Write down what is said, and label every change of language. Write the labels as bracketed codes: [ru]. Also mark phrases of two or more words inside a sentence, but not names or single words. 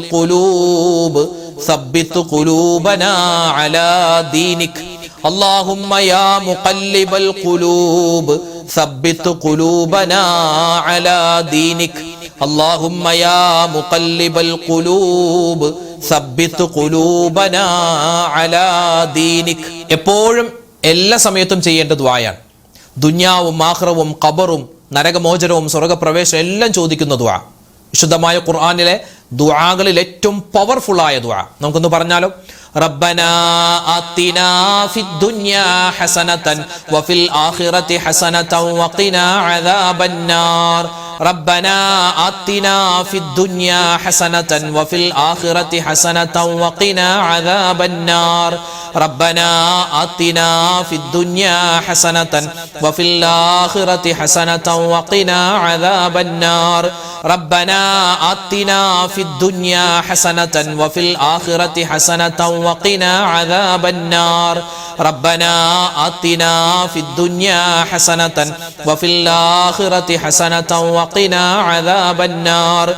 [ar] القلوب ثبت قلوبنا على دينك اللهم يا مقلب القلوب ثبت قلوبنا على دينك اللهم يا مقلب القلوب ثبت قلوبنا على دينك [ml] എപ്പോഴും എല്ലാ സമയത്തും ചെയ്യേണ്ട ദുആയാണ്. ദുനിയാവും ആഖിറവും ഖബറും നരകമോചനവും സ്വർഗ്ഗപ്രവേശനം എല്ലാം ചോദിക്കുന്ന ദുആ. വിശുദ്ധമായ ഖുർആനിലെ ദുആകളിൽ ഏറ്റവും പവർഫുൾ ആയ ദുആ നമുക്കൊന്ന് പറഞ്ഞാലോ? [ar] ربنا آتنا في الدنيا حسنة وفي الآخرة حسنة وقنا عذاب النار ربنا آتنا في الدنيا حسنة وفي الآخرة حسنة وقنا عذاب النار ربنا آتنا في الدنيا حسنة وفي الآخرة حسنة وقنا عذاب النار ربنا آتنا في الدنيا حسنة وفي الآخرة حسنة وقنا عذاب النار ربنا آتنا في الدنيا حسنة وفي الآخرة حسنة وقنا عذاب النار